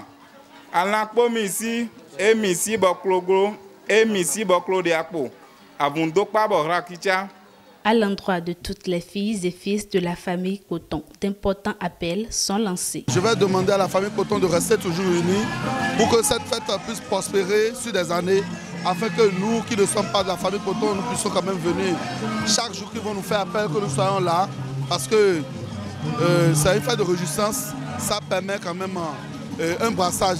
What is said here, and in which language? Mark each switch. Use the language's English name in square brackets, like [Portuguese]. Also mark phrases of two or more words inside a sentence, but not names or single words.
[Fon] Alakpo Missi, et Missi Boklogro, et Missi Boklo de Akpo, Avundokpa Borakicha. [French] À l'endroit de toutes les filles et fils de la famille Kpoton, d'importants appels sont lancés. Je vais demander à la famille Kpoton de rester toujours unie pour que cette fête puisse prospérer sur des années, afin que nous qui ne sommes pas de la famille Kpoton, nous puissions quand même venir chaque jour qu'ils vont nous faire appel, que nous soyons là, parce que c'est une fête de réjouissance, ça permet quand même un brassage.